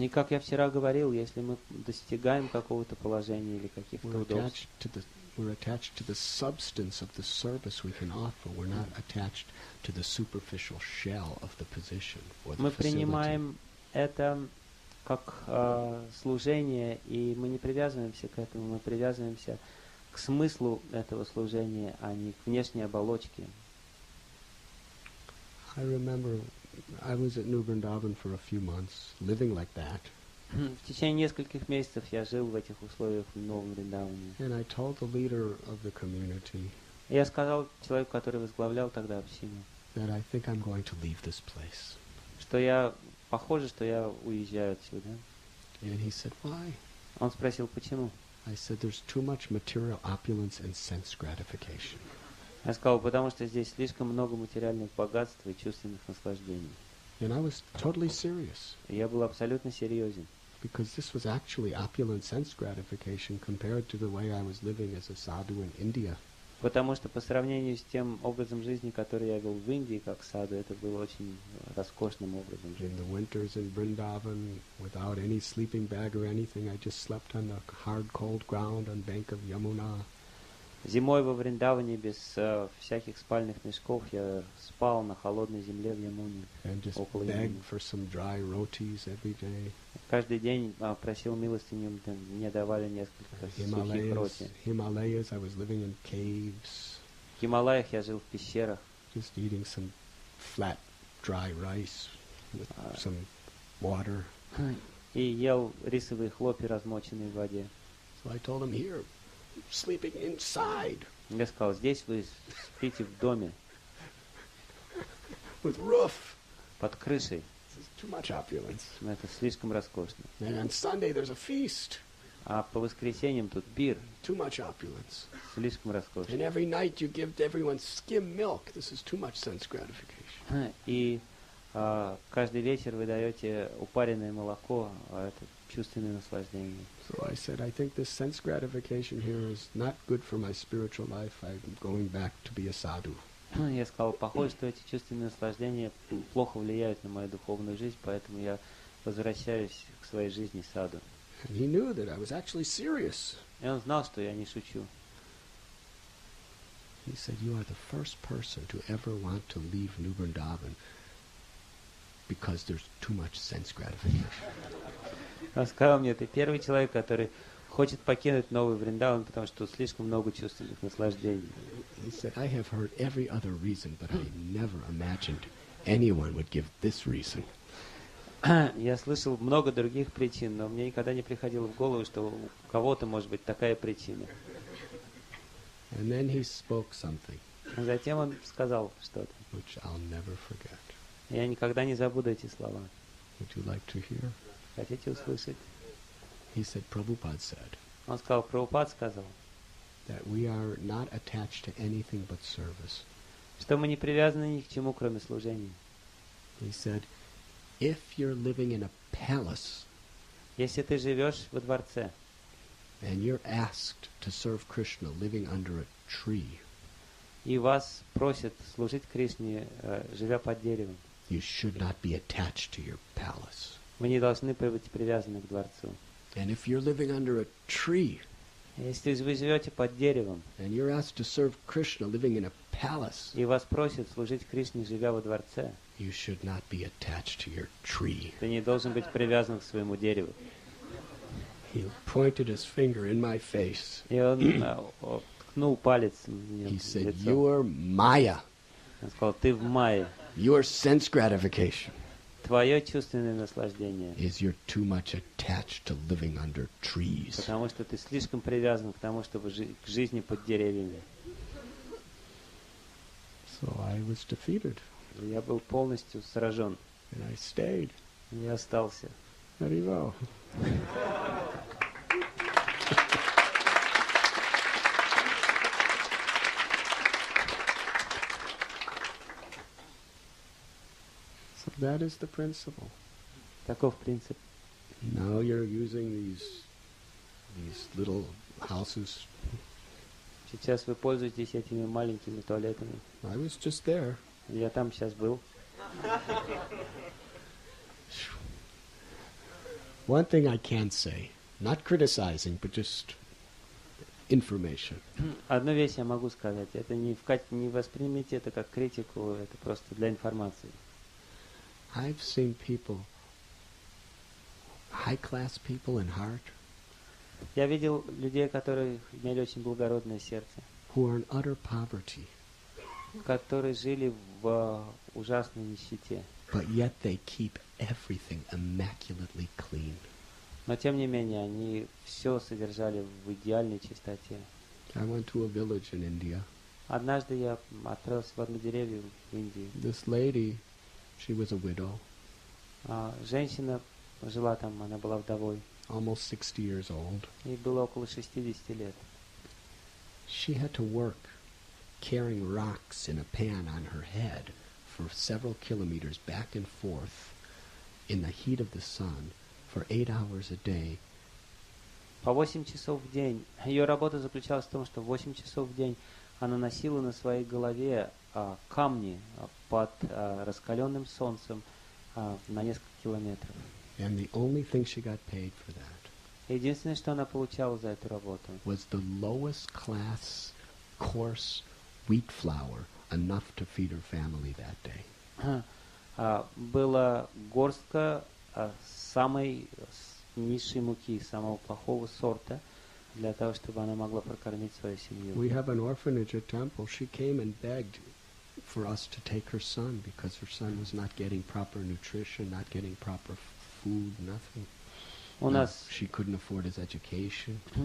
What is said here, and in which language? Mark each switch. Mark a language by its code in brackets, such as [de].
[ru] И как я вчера говорил, если мы достигаем какого-то положения или каких-то удобств, [en] we're attached to the substance of the service we can offer. We're not attached to the superficial shell of the position or the [ru] мы [en] facility. [ru] принимаем это как служение, и мы не привязываемся к этому, мы привязываемся к смыслу этого служения, а не к внешней оболочке. [en] I remember I was at New Vrindavan for a few months, living like that. [ru] В течение нескольких месяцев я жил в этих условиях в Новом Вриндаване. [en] And I told the leader of the community [ru] И я сказал человеку, который возглавлял тогда общину, [en] that I think I'm going to leave this place. [ru] что похоже, что я уезжаю отсюда. [en] And he said, why? [ru] Он спросил, почему? [en] I said, there's too much material opulence and sense gratification. [ru] Я сказал, потому что здесь слишком много материальных богатств и чувственных наслаждений. [en] And I was totally serious. [ru] И я был абсолютно серьезен. [en] Because this was actually opulent sense gratification compared to the way I was living as a sadhu in India. [ru] Потому что по сравнению с тем образом жизни, который я вел в Индии как саду, это было очень роскошным образом [en] In [ru] жизни. [en] the winters in Vrindavan, without any sleeping bag or anything, I just slept on the hard, cold ground on bank of Yamuna. [ru] Зимой во Вриндаване без всяких спальных мешков я спал на холодной земле в Ямуне. [en] And just [ru] около [en] begged [ru] Ямуны. [en] for some dry rotis every day. [ru] Каждый день просил милостыню, мне давали несколько сухих роти. [en] Himalayas, I was living in caves, [ru] В Гималаях я жил в пещерах, [en] just eating some flat, dry rice with some water. [ru] и ел рисовые хлопья, размоченные в воде. [en] So I told him, here, sleeping inside [ru] Я сказал, здесь вы спите в доме, [en] with roof. [ru] под крышей. [en] This is too much opulence. [ru] Это слишком роскошно. [en] And on Sunday there's a feast. [ru] А по воскресеньям тут пир, [en] Too much opulence. [ru] слишком роскошно. [en] And every night you give everyone skim milk. This is too much sense gratification. [ru] И каждый вечер вы даете упаренное молоко, а это чувственное наслаждение. [en] So I said, I think this sense gratification here is not good for my spiritual life. I'm going back to be a sadhu. [ru] Я сказал, похоже, что эти чувственные наслаждения плохо влияют на мою духовную жизнь, поэтому я возвращаюсь к своей жизни саду. [en] And he knew that I was actually serious. [ru] И он знал, что я не шучу. [en] He said, you are the first person to ever want to leave New Vrindavan because there's too much sense gratification. [ru] Он сказал мне, ты первый человек, который хочет покинуть Новый Вриндаван, потому что тут слишком много чувственных наслаждений. [en] He said, I have heard every other reason, but I never imagined anyone would give this reason. [ru] Я слышал много других причин, но мне никогда не приходило в голову, что у кого-то может быть такая причина. [en] And then he spoke something [ru] Затем он сказал что-то. [en] which I'll never forget. [ru] Я никогда не забуду эти слова. [en] Would you like to hear? [ru] Хотите услышать? [en] He said, Prabhupada said [ru] Он сказал, Прабхупад сказал, [en] that we are not attached to anything but service. [ru] что мы не привязаны ни к чему, кроме служения. [en] He said, if you're living in a palace [ru] Если ты живешь во дворце, [en] and you're asked to serve Krishna living under a tree, [ru] и вас просят служить Кришне, живя под деревом, [en] you should not be attached to your palace. [ru] вы не должны быть привязаны к дворцу. [en] And if you're living under a tree [ru] Если вы живете под деревом, [en] and you're asked to serve Krishna living in a palace, [ru] и вас просят служить Кришне, живя во дворце, [en] you should not be attached to your tree. [ru] ты не должен быть привязан к своему дереву. [en] He pointed his finger in my face. [ru] И он ткнул палец мне [en] He [ru] в [en] said, [ru] лицо. [en] you're Maya. [ru] Он сказал, ты в мае. [en] Your sense gratification [ru] Твое чувственное наслаждение. [en] is you're too much attached to living under trees. [ru] Потому что ты слишком привязан к тому, чтобы к жизни под деревьями. [en] So I was defeated, [ru] Я был полностью сражен. [en] and I stayed. [ru] Я остался. [en] Very well. So that is the principle. [ru] Таков принцип. [en] Now you're using these little houses. [ru] Сейчас вы пользуетесь этими маленькими туалетами. [en] I was just there. [ru] Я там сейчас был. [en] One thing I can say, not criticizing, but just information. [ru] Одну вещь я могу сказать. Это не воспримите это как критику, это просто для информации. [en] I've seen people, high-class people in heart, [ru] Я видел людей, которые имели очень благородное сердце, [en] who are in utter poverty, [ru] которые жили в ужасной нищете. [en] but yet they keep everything immaculately clean. [ru] Но тем не менее, они все содержали в идеальной чистоте. [en] I went to a village in India. [ru] Однажды я отправился в одну деревню в Индии. [en] This lady, she was a widow, [ru] Женщина жила там, она была вдовой. [en] almost 60 years old. [ru] Ей было около 60 лет. [en] She had to work carrying rocks in a pan on her head for several kilometers back and forth in the heat of the sun for 8 hours a day. [ru] По 8 часов в день. Ее работа заключалась в том, что 8 часов в день она носила на своей голове камни под раскаленным солнцем на несколько километров. [en] And the only thing she got paid for that [ru] Единственное, что она получала за эту работу, [en] was the lowest class coarse wheat flour, enough to feed her family that day. [ru] была горстка самой низшей муки, самого плохого сорта, для того, чтобы она могла прокормить свою семью. [en] We have an orphanage at Temple. She came and begged for us to take her son because her son was not getting proper nutrition, not getting proper food, nothing. [ru] У нас [en] She couldn't afford his education.